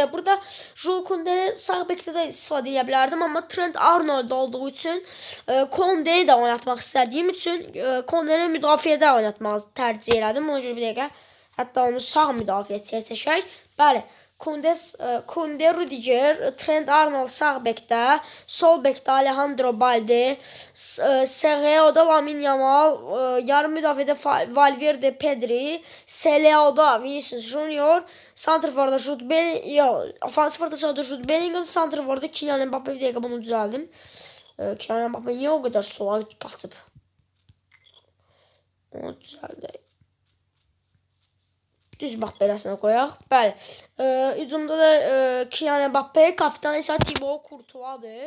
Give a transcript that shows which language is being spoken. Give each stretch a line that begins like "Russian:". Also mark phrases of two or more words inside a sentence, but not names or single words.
Azerbaijani: Burada Jules Kunde'ni sağ bekdə də istifadə edə bilərdim, amma Trent Arnold olduğu üçün Kunde'ni də oynatmaq istədiyim üçün Kunde'ni müdafiədə oynatmağı tərcih elədim. Ona görə bir dəqiqə, hətta onu sağ müdafiəçiyə çəkək. Bəli, Kunde, Rudiger, Trent Arnold sağ bekdə, sol bekdə Alejandro Balde, Sergio'da Lamine Yamal, yarım müdafiədə Valverde, Pedri, Seleo'da Vinicius Junior, santrforda Jude Bellingham, ofansif Jude Bellingham, santrforda Kylian Mbappé. Bir dəqiqə bunu düzəldim. Kylian Mbappé niyə o qədər sola qaçıb? Onu düzəldək. Düz bax beləsinə qoyaq. Bəli. Hücumda da Kylian Mbappé, kapitan isə Thibaut Courtois'dır.